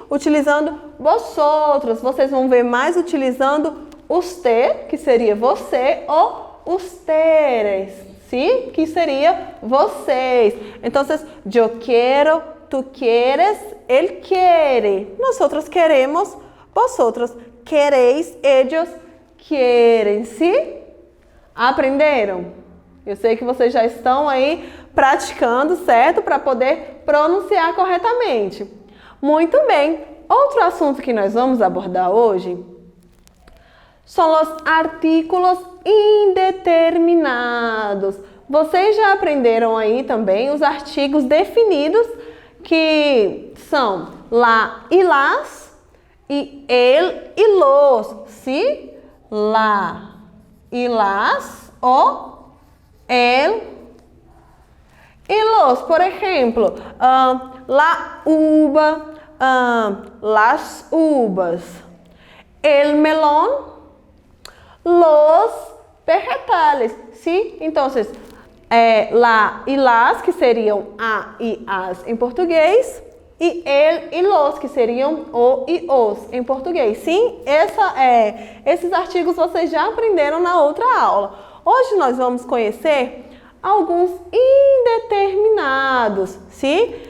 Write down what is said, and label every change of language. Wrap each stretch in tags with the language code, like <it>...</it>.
<pt>Utilizando vosotros. Vocês vão ver mais utilizando usted, que seria você, ou ustedes, ¿sí? Que seria vocês. Então, eu quero,</pt> <es>tu quieres,</es> <pt>ele quiere.</pt> <es>Nosotros queremos, vosotros queréis, ellos quieren, ¿sí?</es> <pt>Aprenderam? Eu sei que vocês já estão aí praticando, certo? Para poder pronunciar corretamente. Muito bem. Outro assunto que nós vamos abordar hoje são os artículos indeterminados. Vocês já aprenderam aí também os artigos definidos, que são lá e las, e el e los, ¿sí? Lá e las, o el e los. Por exemplo,</pt> <es>la uva, las uvas, el melón, los vegetales, ¿sí?</es> <pt>Entonces, lá e las, que seriam a e as em português, e el e los, que seriam o e os em português. Sim, esses artigos vocês já aprenderam na outra aula. Hoje nós vamos conhecer alguns indeterminados, sim?</pt>